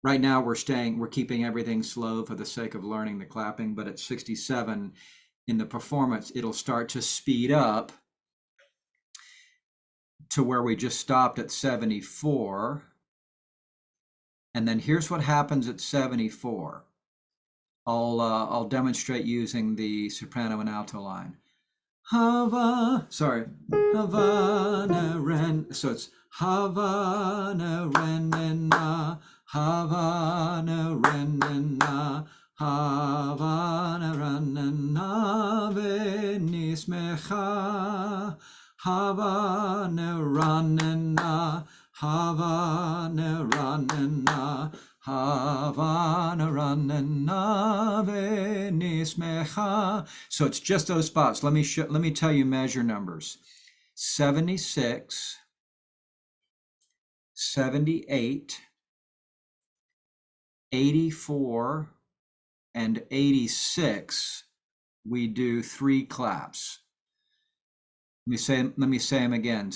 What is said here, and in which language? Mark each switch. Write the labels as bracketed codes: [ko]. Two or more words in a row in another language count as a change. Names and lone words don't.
[en] Right now we're keeping everything slow for the sake of learning the clapping, but at 67 in the performance, it'll start to speed up to where we just stopped at 74. And then here's what happens at 74. I'll demonstrate using the soprano and alto line. [mg] Havana, Ren. [en] So it's [mg] Havana, Renina, Havana, Renina, Havana, Renina, Venismecha, Havana, Renina, Havana, Renina, Havana, Renina, Venismecha. [en] So it's just those spots. Let me tell you measure numbers. 76, 78, 84, and 86. We do 3 claps. Let me say them again.